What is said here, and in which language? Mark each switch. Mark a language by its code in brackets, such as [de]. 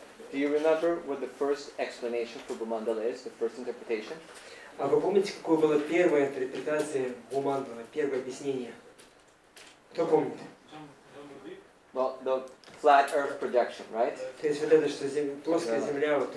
[en] Do you remember what the first explanation for Bhumandala is? The first interpretation? [ru] А вы помните, какое было первая интерпретация Бхумандала, первое объяснение? Кто помнит? [en] Well, the flat Earth projection, right? [ru] То есть вот это, что плоская Земля, вот